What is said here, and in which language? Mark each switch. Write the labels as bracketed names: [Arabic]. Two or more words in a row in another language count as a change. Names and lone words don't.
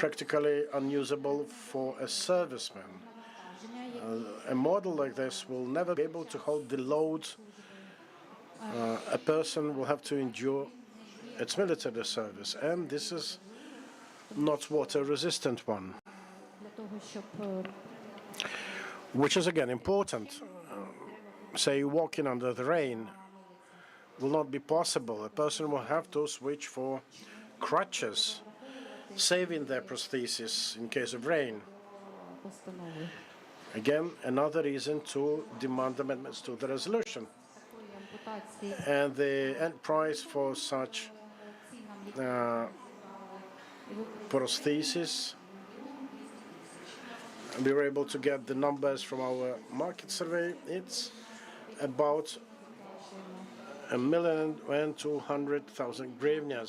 [English] practically unusable for a serviceman. A model like this will never be able to hold the load a person will have to endure its military service, and this is not water-resistant one, [Ukrainian] Для того, щоб [English] which is again important. Say walking under the rain will not be possible. A person will have to switch for crutches, saving their prosthesis in case of rain. [Ukrainian] постанови [English] Again, another reason to demand amendments to the resolution. [Ukrainian] такої ампутації [English] And the end price for such prosthesis, we were able to get the numbers from our market survey. It's about 1,200,000 hryvnias.